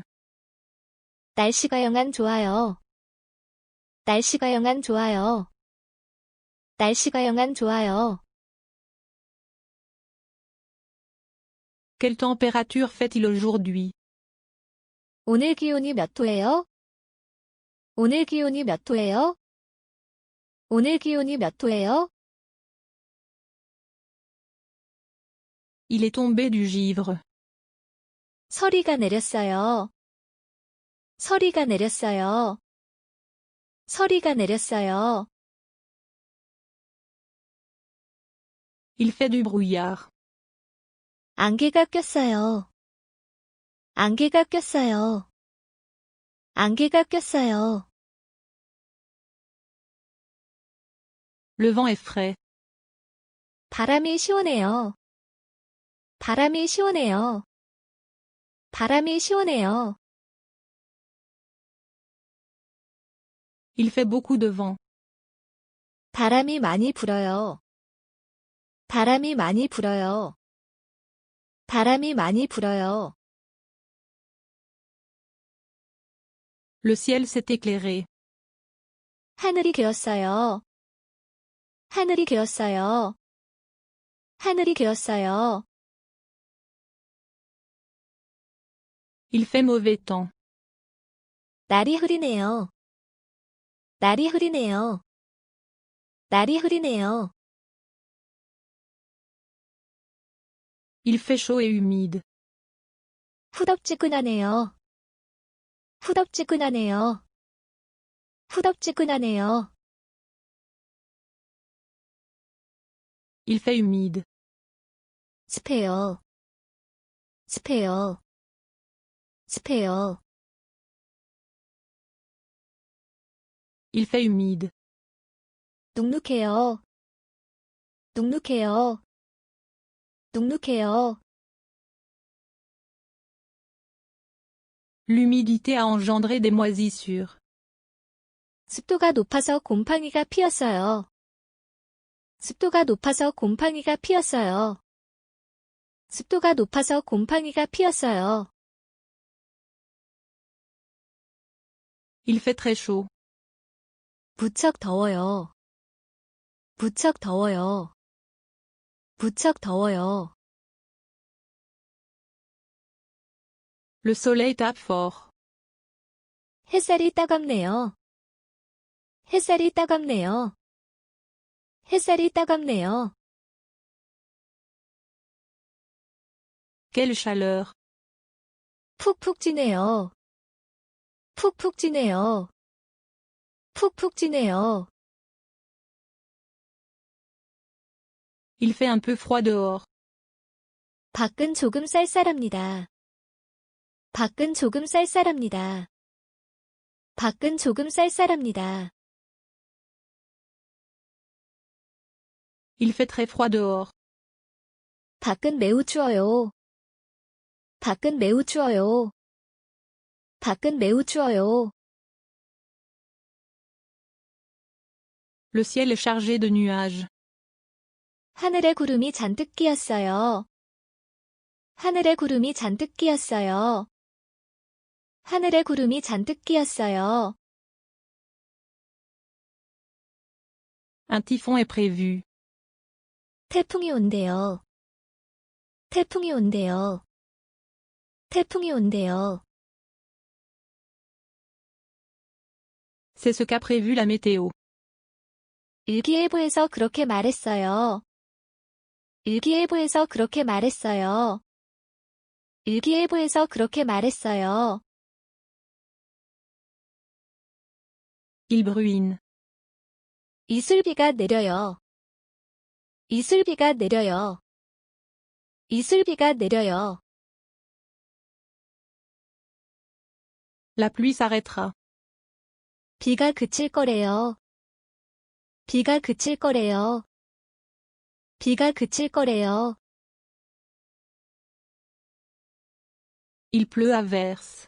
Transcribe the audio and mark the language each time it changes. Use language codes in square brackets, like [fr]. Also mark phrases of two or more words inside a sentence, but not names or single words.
[ko] 날씨가 영한 좋아요. 날씨가 영한 좋아요. 날씨가 영한 좋아요. [fr] Quelle température fait-il aujourd'hui? [ko] 오늘 기온이 몇 도예요? 오늘 기온이 몇 도예요? 오늘 기온이 몇 도예요? [fr] Il est tombé du givre. [ko] 서리가 내렸어요. 서리가 내렸어요. 서리가 내렸어요. [fr] Il fait du brouillard. [ko] 안개가 꼈어요. 안개가 꼈어요. 안개가 꼈어요. [fr] Le vent est frais. [ko] 바람이 시원해요. 바람이 시원해요. 바람이 시원해요. [fr] Il fait beaucoup de vent. [ko] 바람이 많이 불어요. 바람이 많이 불어요. 바람이 많이 불어요. [fr] Le ciel s'est éclairé. [ko] 하늘이 개었어요. 하늘이 개었어요. 하늘이 개었어요. [fr] Il fait mauvais temps. [ko] 날이 흐리네요. 날이 흐리네요. 날이 흐리네요. [fr] Il fait chaud et humide. [ko] 후덥지근하네요. 후덥지근하네요. 후덥지근하네요. [fr] Il fait humide. [ko] 습해요. 습해요. 습해요. [fr] Il fait humide. [ko] 눅눅해요. 눅눅해요. 눅눅해요. [fr] L'humidité a engendré des moisissures. [ko] 습도가 높아서 곰팡이가 피었어요. 습도가 높아서 곰팡이가 피었어요. 습도가 높아서 곰팡이가 피었어요. [fr] Il fait très chaud. [ko] 무척 더워요. 무척 더워요. 무척 더워요. [fr] Le soleil tape fort. [ko] 햇살이 따갑네요. 햇살이 따갑네요. 햇살이 따갑네요. [fr] Quelle chaleur. [ko] 푹푹 찌네요. 푹푹 찌네요. 푹푹 찌네요. [fr] Il fait un peu froid dehors. [ko] 밖은 조금 쌀쌀합니다. 밖은 조금 쌀쌀합니다. 밖은 조금 쌀쌀합니다. [fr] Il fait très froid dehors. [ko] 밖은 매우 추워요. 밖은 매우 추워요. 밖은 매우 추워요. [fr] Le ciel est chargé de nuages. [ko] 하늘에 구름이 잔뜩 끼었어요. 하늘에 구름이 잔뜩 끼었어요. 하늘에 구름이 잔뜩 끼었어요. [fr] Un typhon est prévu. [ko] 태풍이 온대요. 태풍이 온대요. 태풍이 온대요. [fr] C'est ce qu'a prévu la météo. [ko] 일기예보에서 그렇게 말했어요. 일기예보에서 그렇게 말했어요. 일기예보에서 그렇게 말했어요. [fr] Il bruine. [ko] 이슬비가 내려요. 이슬비가 내려요. 이슬비가 내려요. [fr] La pluie s'arrêtera. [ko] 비가 그칠 거래요. 비가 그칠 거래요. 비가 그칠 거래요. [fr] Il pleut à verse.